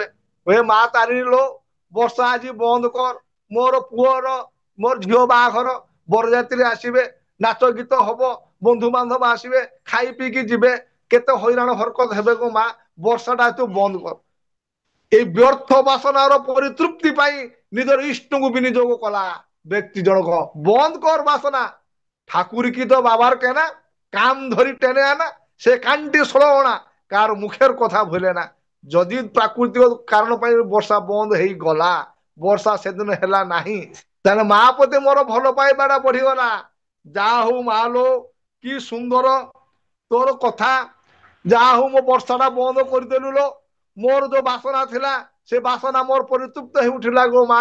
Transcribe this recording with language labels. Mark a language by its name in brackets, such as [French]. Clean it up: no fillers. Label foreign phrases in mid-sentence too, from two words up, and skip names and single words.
[Odia] ଏ ମା ତାରିଣୀ ଲୋ, ବର୍ଷା ଆଜି ବନ୍ଦ କର, ମୋର ପୁଅର ମୋର ଝିଅ ବାହାଘର, ବରଯାତ୍ରୀ ଆସିବେ, ନାଚ ଗୀତ ହବ, ବନ୍ଧୁବାନ୍ଧବ ଆସିବେ, ଖାଇ ପିଇକି ଯିବେ, କେତେ ହଇରାଣ ହରକତ ହେବେ ଗୋ ମା, ବର୍ଷାଟା ତୁ ବନ୍ଦ କର। এই ବ୍ୟର୍ଥ ବାସନାର ପରିତୃପ୍ତି ପାଇଁ ନିଜର ଇଷ୍ଟଙ୍କୁ ବିନିଯୋଗ କଲା ବ୍ୟକ୍ତି ଜଣକ। ବନ୍ଦ କର ବାସନା, [Bangla] ঠাকুর কি তো বাবার কেনা, কাম ধরি টেনে আনা, সে কানটি ষোলো অনা, কার মুখের কথা ভুলে না। [Odia] ଯଦି ପ୍ରାକୃତିକ କାରଣ ପାଇ ବର୍ଷା ବନ୍ଦ ହେଇଗଲା, ବର୍ଷା ସେଦିନ ହେଲା ନାହିଁ, ତାହେଲେ ମା ପ୍ରତି ମୋର ଭଲ ପାଇବାଟା ବଢିଗଲା। ଯାହା ହଉ ମା ଲୋ, କି ସୁନ୍ଦର ତୋର କଥା, ଯାହା ହଉ ମୋ ବର୍ଷାଟା ବନ୍ଦ କରିଦେଲୁ ଲୋ, ମୋର ଯୋଉ ବାସନା ଥିଲା ସେ ବାସନା ମୋର ପରିତୃପ୍ତ ହେଇ ଉଠିଲା ଗୋ ମା।